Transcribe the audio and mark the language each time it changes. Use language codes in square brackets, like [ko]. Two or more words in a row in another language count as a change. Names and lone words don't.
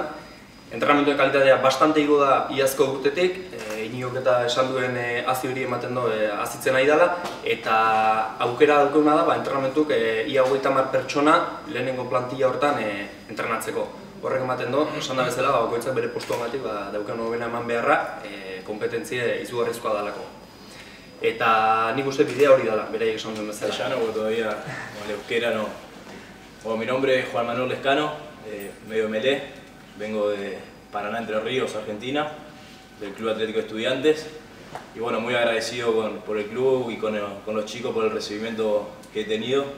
[eu] Entrenamentoen kalitatea bastante igo da iazko urtetik, Iniok eta esan duen hazi hori ematen du azitzen nahi dela, eta aukera daukuna da entrenamentuk ia 30 pertsona lehenengo plantilla hortan entrenatzeko. Horrek ematen du, esan da bezala, bakoitzak bere postuagatik daukan hobena eman beharra, kompetentzia izugarrizkoa dalako. Eta nik uste bidea hori dela, beraiek esan duen bezala. [es] Ya no, todavía con el euskera no. Bueno, mi nombre es Juan Manuel Lescano, medio melé, vengo de Paraná, Entre Ríos, Argentina, del Club Atlético de Estudiantes. Y bueno, muy agradecido por el club y con los chicos por el recibimiento que he tenido.